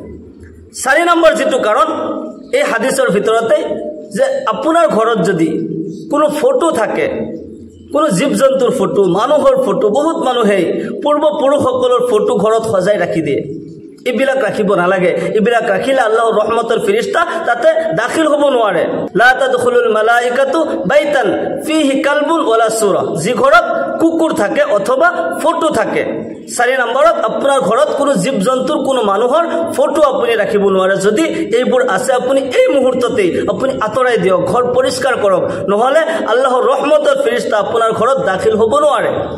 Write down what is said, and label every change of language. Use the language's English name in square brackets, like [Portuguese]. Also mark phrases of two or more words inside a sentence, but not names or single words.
[Assamese] 4 নম্বৰ যেটো কাৰণ এই হাদিসৰ ভিতৰতে যে আপোনাৰ ঘৰত যদি কোনো ফটো থাকে কোনো জীৱ জন্তুৰ ফটো মানুহৰ ফটো বহুত মানুহে পূৰ্বপুৰুষসকলৰ ফটো ঘৰত সজাই ৰাখি দিয়ে এইবিলাক ৰাখিব নালাগে এইবিলাক ৰাখিলে আল্লাহৰ ৰহমতৰ ফেৰেশতা তাতে দাখিল হ'ব নোৱাৰে [Arabic] لا تدخل الملائكة بيتا فيه كلب ولا صورة [Assamese] যি ঘৰত কুকুৰ থাকে অথবা ফটো থাকে 4 নম্বৰত আপোনাৰ ঘৰত কোনো জীৱ জন্তুৰ কোনো মানুহৰ ফটো আপুনি ৰাখিব নোৱাৰে যদি এইবোৰ আছে আপুনি এই মুহূৰ্ততে আপুনি আতৰাই দিয়ক ঘৰ পৰিষ্কাৰ কৰক নহলে আল্লাহৰ ৰহমতৰ ফেৰেশতা আপোনাৰ ঘৰত দাখিল হ'ব নোৱাৰে